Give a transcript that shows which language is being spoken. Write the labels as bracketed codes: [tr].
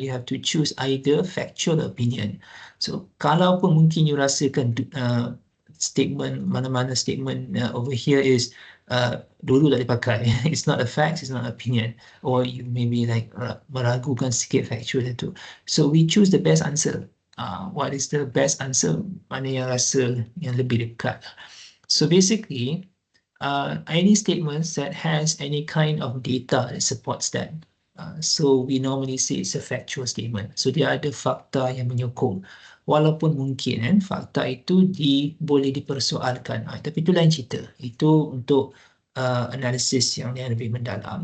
[en] You have to choose either factual or opinion. So [ms] kalau pun mungkin [en] you [ms] rasakan [en] statement, [ms] mana-mana [en] statement over here is [ms] dulu tak dipakai, [en] it's not a fact, it's not an opinion, or you maybe like [ms] meragukan sikit [en] factual [ms] itu. [en] So we choose the best answer. What is the best answer? [ms] Mana yang rasa yang lebih dekat. [en] So basically, any statements that has any kind of data that supports that. So we normally say it's a factual statement. [ms] So dia ada fakta yang menyokong. Walaupun mungkin fakta itu boleh dipersoalkan. Tapi itu lain cerita. Itu untuk analisis yang lebih mendalam.